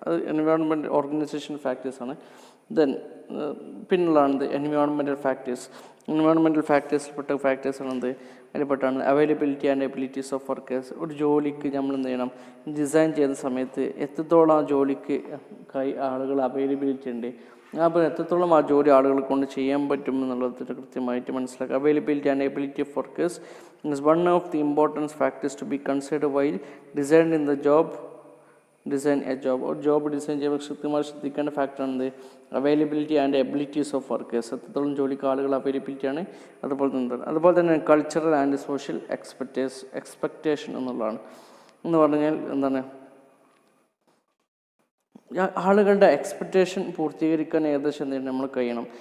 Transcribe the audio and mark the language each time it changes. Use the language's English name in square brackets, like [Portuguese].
[Malayalam] അത് environment organisation ഫാക്ടേഴ്സാണ്. Then പിന്നുള്ളതാണ് environmental factors. Environmental ഫാക്ടേഴ്സിൽപ്പെട്ട ഫാക്ടേഴ്സാണ് എന്ത് അതിൽപ്പെട്ടാണ് availability and abilities of workers. ഒരു ജോലിക്ക് നമ്മൾ എന്ത് ചെയ്യണം, ഡിസൈൻ ചെയ്യുന്ന സമയത്ത് എത്രത്തോളം ആ ജോലിക്ക് ആളുകൾ അവൈലബിലിറ്റി ഉണ്ട്, അപ്പോൾ എത്രത്തോളം ആ ജോലി ആളുകളെ കൊണ്ട് ചെയ്യാൻ പറ്റും എന്നുള്ളത് കൃത്യമായിട്ട് മനസ്സിലാക്കുക. [English] Availability and ability of workers is one of the important factors to be considered while designing the job. Design a job, [Malayalam] ഒരു ജോബ് ഡിസൈൻ ചെയ്യുമ്പോൾ കൃത്യമായി ശ്രദ്ധിക്കേണ്ട ഫാക്ടറാണ് availability and abilities of workers. എത്രത്തോളം ജോലിക്ക് ആളുകൾ അവൈലബിലിറ്റിയാണ്. അതുപോലെ തന്നെ കൾച്ചറൽ ആൻഡ് സോഷ്യൽ എക്സ്പെക്റ്റേഷൻ എന്നുള്ളതാണ്. എന്ന് പറഞ്ഞാൽ എന്താണ്, ആളുകളുടെ എക്സ്പെക്റ്റേഷൻ പൂർത്തീകരിക്കാൻ ഏകദേശം എന്തെങ്കിലും നമ്മൾ കഴിയണം.